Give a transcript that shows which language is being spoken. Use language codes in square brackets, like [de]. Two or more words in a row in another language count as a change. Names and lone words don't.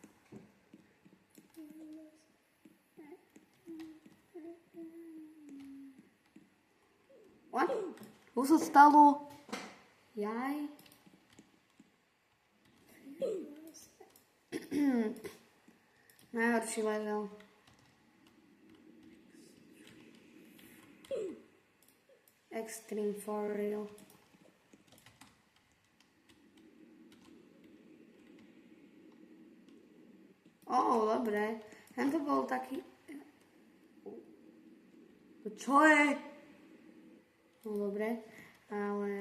[en] What? [sk] Čo sa stalo? Jaj. Najhorší level. [en] Extreme for real. [sk] Dobre. Tento bol taký... Čo je? Dobre. Ale...